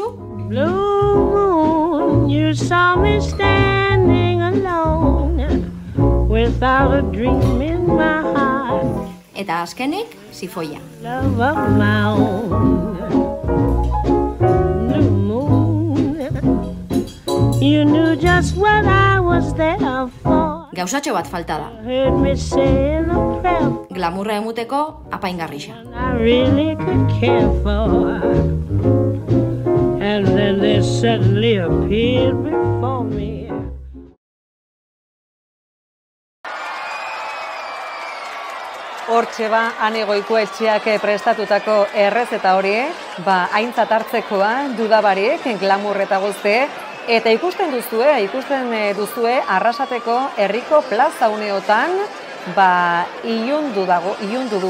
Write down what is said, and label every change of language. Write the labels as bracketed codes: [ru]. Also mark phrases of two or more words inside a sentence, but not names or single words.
[en] Blue moon, you saw me standing alone, without a dream in my heart. [eu] Eta azkenik, zifoia. [en] Love of my own. New moon. You knew just what I was there for. [eu] Gauzatxo bat falta da. [en] Heard me say in a prayer. [eu] Glamurra emuteko apaingarrixa. [en] I really could care for. And then they suddenly appeared before me. [eu] Hortxe ba, Ane Goikoetxeak prestatutako errezeta hori, aintzat hartzekoa, dudabarik, glamur eta guzti, eta ikusten duzue Arrasateko herriko plaza uneotan, ilundu du